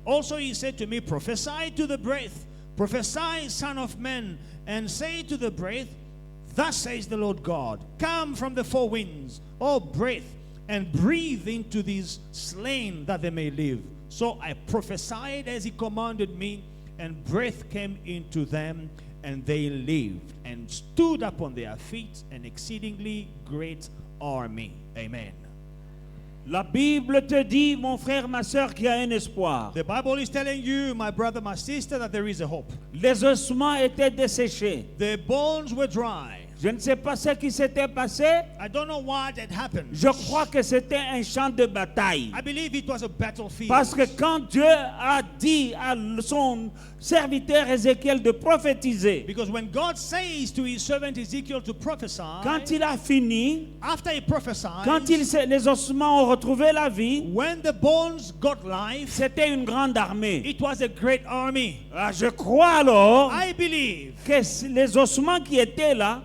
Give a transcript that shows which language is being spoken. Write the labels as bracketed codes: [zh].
[en] Also he said to me, prophesy to the breath, prophesy, son of man, and say to the breath, thus says the Lord God, come from the 4 winds, O breath, and breathe into these slain that they may live. So I prophesied as he commanded me, and breath came into them, and they lived, and stood up on their feet, an exceedingly great army. Amen. [fr] La Bible te dit, mon frère, ma soeur, qu'il y a un espoir. [en] The Bible is telling you, my brother, my sister, that there is a hope. [fr] Les ossements étaient desséchés. [en] The bones were dry. [fr] Je ne sais pas ce qui s'était passé. [en] I don't know what had happened. [fr] Je crois que c'était un champ de bataille. [en] I believe it was a battlefield. [fr] Parce que quand Dieu a dit à son serviteur Ézéchiel de prophétiser, [en] Because when God says to his servant Ezekiel to prophesy, [fr] quand il a fini, [en] after he prophesied, [fr] quand les ossements ont retrouvé la vie, [en] when the bones got life, [fr] c'était une grande armée. [en] it was a great army. [fr] Ah, je crois alors [en] I believe [fr] que les ossements qui étaient là,